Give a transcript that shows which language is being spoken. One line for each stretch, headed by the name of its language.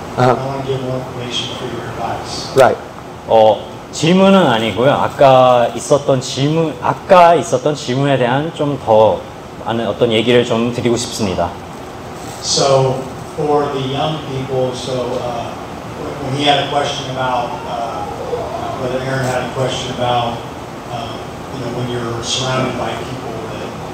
English: I want to give more information for your advice. Right.
Korean: 질문은 아니고요. 아까 있었던 질문에 대한 좀 더 많은 어떤 얘기를 좀 드리고 싶습니다.
English: So for the young people, when he had a question about, whether Aaron had a question about, when you're surrounded by people that,